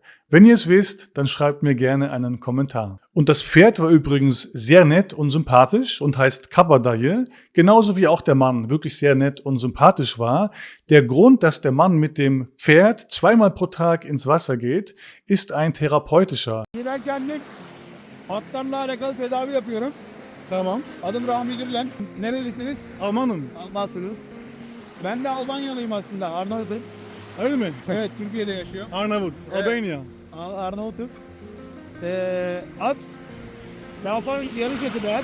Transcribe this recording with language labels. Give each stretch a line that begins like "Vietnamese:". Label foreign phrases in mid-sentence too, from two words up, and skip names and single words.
German: Wenn ihr es wisst, dann schreibt mir gerne einen Kommentar. Und das Pferd war übrigens sehr nett und sympathisch und heißt Kabadayı, genauso wie auch der Mann wirklich sehr nett und sympathisch war. Der Grund, dass der Mann mit dem Pferd 2-mal pro Tag ins Wasser geht, ist ein therapeutischer.
Turkish: Atlarla alakalı tedavi yapıyorum. Tamam. Adım Rahmi Gürlen. Nerelisiniz? Almanım. Almansınız. Ben de Albanyalıyım aslında. Arnavut'um. Öyle mi? Evet, Türkiye'de yaşıyorum. Arnavut, Evet. Albanya. Arnavut'um. At, lafa yarış atı da at.